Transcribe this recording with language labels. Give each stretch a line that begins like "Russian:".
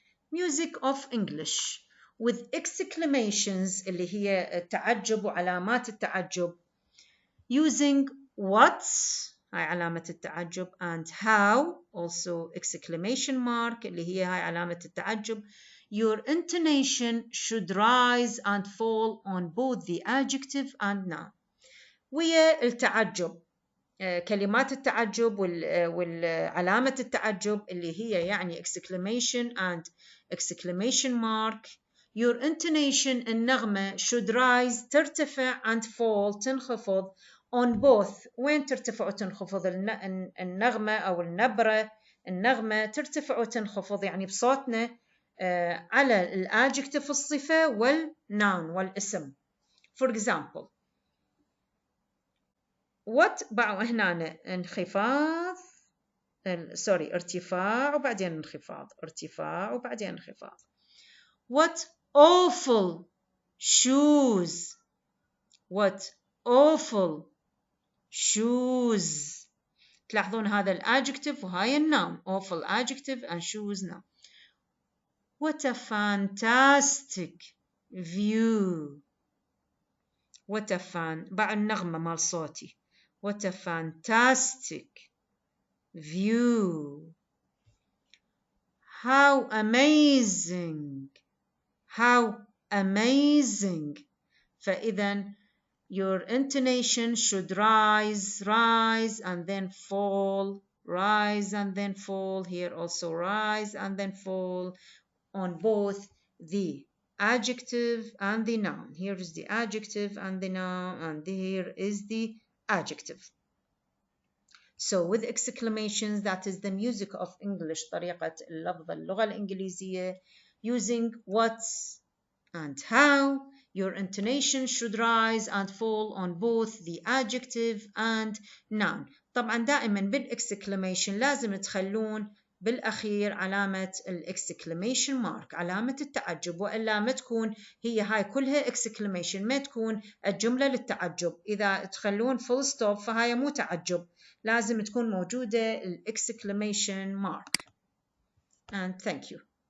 English: Music of English with exclamations
Arabic: اللي هي التعجب وعلامات التعجب
English: using what
Arabic: هاي علامة التعجب
English: and how also exclamation mark
Arabic: اللي هي هاي علامة التعجب.
English: Your intonation should rise and fall on both the adjective and noun.
Arabic: ويا التعجب كلمات التعجب والعلامة التعجب اللي هي يعني
English: exclamation and exclamation mark. Your intonation النغمة should rise ترتفع and fall تنخفض on both.
Arabic: وين ترتفع وتنخفض النغمة أو النغمة ترتفع وتنخفض يعني بصوتنا على الادجكتيف الصفة والnoun والاسم.
English: For example what
Arabic: بعد هنا انخفاض ارتفاع وبعدين انخفاض ارتفاع وبعدين انخفاض.
English: What awful shoes. What awful shoes.
Arabic: تلاحظون هذا الادجective وهاي النوم.
English: awful adjective and shoes noun. What a fantastic view. What a
Arabic: بعد النغمة مال صوتي.
English: What a fantastic view. How amazing. How amazing.
Arabic: فإذا
English: your intonation should rise, rise and then fall, rise and then fall. Here also rise and then fall on both the adjective and the noun. Here is the adjective and the noun, and here is the adjective. So with exclamations, that is the music of English,
Arabic: طريقة اللفظ اللغة الإنجليزية,
English: using what and how. Your intonation should rise and fall on both the adjective and noun.
Arabic: طبعا دائما بالexclamation لازم تخلون بالأخير علامة exclamation mark، علامة التعجب، وإلا ما تكون هي هاي كلها exclamation، ما تكون الجملة للتعجب. إذا تخلون full stop فهاي مو تعجب، لازم تكون موجودة exclamation mark.
English: And thank you.